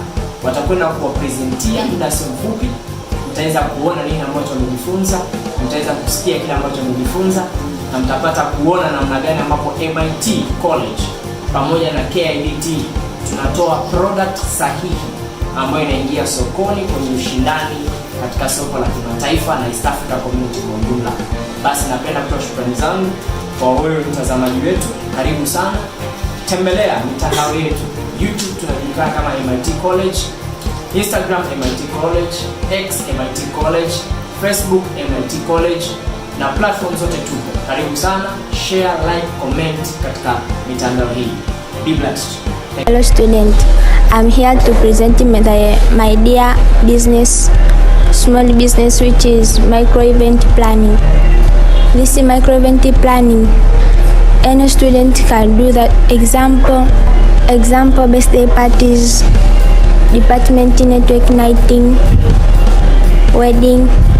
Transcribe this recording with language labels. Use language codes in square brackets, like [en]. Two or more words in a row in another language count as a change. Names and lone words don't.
[sw] Watakwenda kuwapresentia muda si mfupi. Mtaweza kuona nini ambacho wamejifunza, mtaweza kusikia kile ambacho wamejifunza, na mtapata kuona namna gani ambapo MIT College pamoja na KIPEKEE tunatoa product sahihi ambayo inaingia sokoni kwenye ushindani katika soko la kimataifa na East Africa community kwa ujumla. Basi napenda kutoa shukrani zangu kwa wewe mtazamaji wetu. Karibu sana. Tembelea mitandao yetu. YouTube tunajulikana kama MIT College, Instagram MIT College, X MIT College, Facebook MIT College, na platform zote tupo. Karibu sana. [en] Share, like, comment [sw] katika mitandao hii. [en] Be blessed. Hello student, I'm here to present my idea business, small business, which is micro event planning. This is micro event planning. Any student can do that. Example birthday parties, department network nighting, wedding.